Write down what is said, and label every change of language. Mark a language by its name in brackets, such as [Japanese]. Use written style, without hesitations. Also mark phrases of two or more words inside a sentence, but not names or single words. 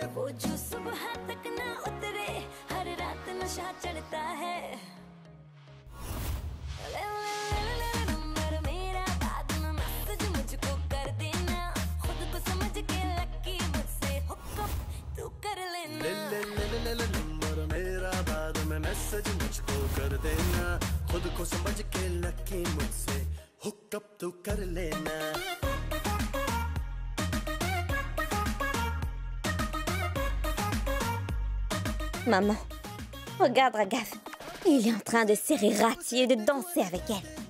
[Hindi] वो जो सुबह तक ना उतरे हर रात नशा चढ़ता है नंबर मेरा बाद में मैसेज मुझको कर देना खुद को समझ के लकी मुझसे हुक्म तू कर लेना नंबर मेरा बाद में मैसेज मुझको कर देना खुद को समझ के लकी मुझसे हुक्म तू कर लेना [French] Maman, regarde Raghav. Il est en train de serrer Rati et de danser avec elle.